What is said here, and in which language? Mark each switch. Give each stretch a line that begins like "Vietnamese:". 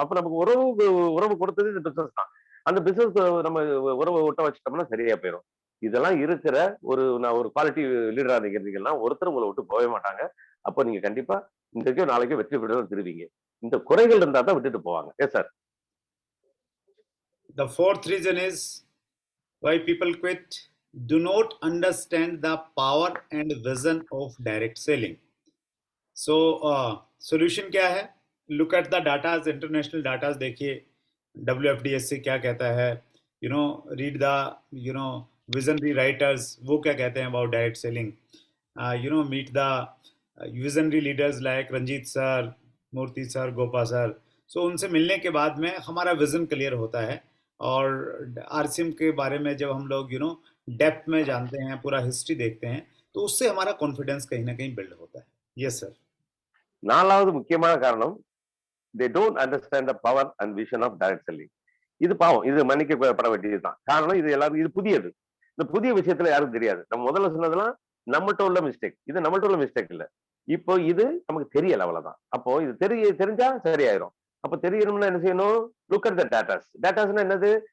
Tamil: அப்ப நமக்கு உறவு கொடுத்தது இந்த பிசினஸ் தான். அந்த பிசினஸ் நம்ம உறவை ஒட்ட வச்சுட்டோம்னா சரியா போயிடும். இதெல்லாம் இருக்கிற ஒரு குவாலிட்டி லீடரா நிக்கிறீங்கன்னா ஒருத்தர் உங்களை விட்டு போகவே மாட்டாங்க. அப்போ நீங்க கண்டிப்பா இன்றைக்கோ நாளைக்கோ வெற்றி பெறுவது திருவீங்க. இந்த குறைகள் இருந்தா தான் விட்டுட்டு போவாங்க.
English: Yes sir. The fourth reason is why people quit. Do not understand the power and vision of direct selling.
Hindi: So solution क्या है?
English: Look at the data, international data
Hindi: देखिए,
English: WFDSC
Hindi: क्या कहता है,
English: read the visionary writers,
Hindi: वो क्या कहते हैं
English: about direct selling. Meet the visionary leaders like Ranjit sir, Murthy sir, Gopa sir.
Hindi: So उनसे मिलने के बाद में हमारा विजन क्लियर होता है. और आरसीएम के बारे में जब हम लोग डेप्थ में जानते हैं, पूरा हिस्ट्री देखते हैं, तो उससे हमारा कॉन्फिडेंस कहीं ना कहीं बिल्ड होता है.
English: Yes sir.
Tamil: நாலாவது முக்கியமான காரணம்,
English: they don't understand the power and vision of direct selling.
Tamil: இது பாவம், இது மன்னிக்கப்பட வேண்டியதுதான். காரணம் இது எல்லாரும் இது புதியது. இந்த புதிய விஷயத்துல யாருக்கும் தெரியாது. நம்ம முதல்ல சொன்னதெல்லாம் நம்மகிட்ட உள்ள மிஸ்டேக். இது நம்மகிட்ட உள்ள மிஸ்டேக் இல்ல. இப்போ இது நமக்கு தெரியல, அவ்வளவுதான். அப்போ இது தெரிஞ்சா சரியாயிரும். அப்ப தெரியணும்னா என்ன செய்யணும்?
English: Look at the datas.
Tamil: டேட்டாஸ்னா என்னது?